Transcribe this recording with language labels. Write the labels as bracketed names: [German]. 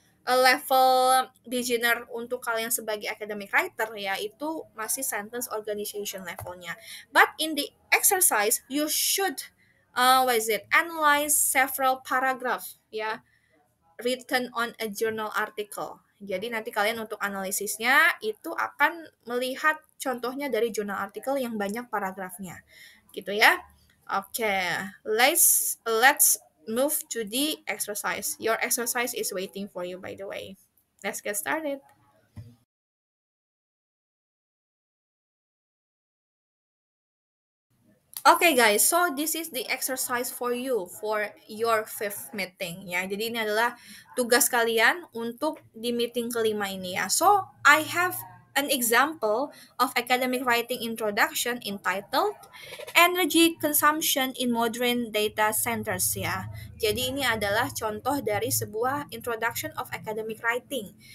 [Indonesian] level beginner untuk kalian sebagai academic writer ya itu masih sentence organization levelnya. [English] But in the exercise you should what is it? Analyze several paragraph ya written on a journal article. [Indonesian] Jadi nanti kalian untuk analisisnya itu akan melihat contohnya dari jurnal artikel yang banyak paragrafnya. Gitu ya. [English] Oke, let's move to the exercise. Your exercise is waiting for you by the way. Let's get started. Okay guys, so this is the exercise for you for your fifth meeting ya. [Indonesian] Jadi ini adalah tugas kalian untuk di meeting kelima ini ya. [English] So I have an example of academic writing introduction entitled Energy Consumption in Modern Data Centers ya. [Indonesian] Jadi ini adalah contoh dari sebuah introduction of academic writing.